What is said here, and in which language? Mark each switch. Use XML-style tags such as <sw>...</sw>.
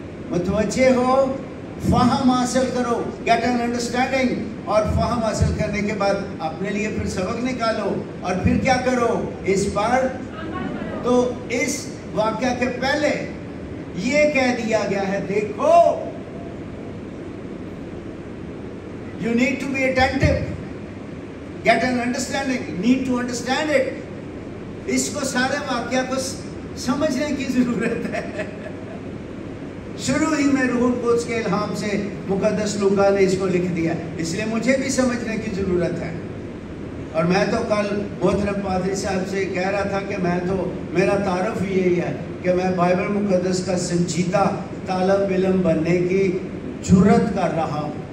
<ur>متوجہ ہو، فہم حاصل کرو،</ur> <en>Get an understanding.</en> <ur>اور فہم حاصل کرنے کے بعد اپنے لیے پھر سبق نکالو. اور پھر کیا کرو؟ اس پر. تو اس واقعہ کے پہلے یہ کہہ دیا گیا ہے، دیکھو.</ur> <en>You need to be attentive, get an understanding, need to understand it.</en> <ur>اس کو سارے واقعہ کو سمجھنے کی ضرورت ہے. شروع ہی میں روح القدس کے الہام سے مقدس لوکا نے اس کو لکھ دیا، اس لیے مجھے بھی سمجھنے کی ضرورت ہے. اور میں تو کل محترم پادری صاحب سے کہہ رہا تھا کہ میرا تعارف ہی یہی ہے کہ میں بائبل مقدس کا سنجیدہ طالب علم بننے کی جرت کر رہا ہوں.</ur>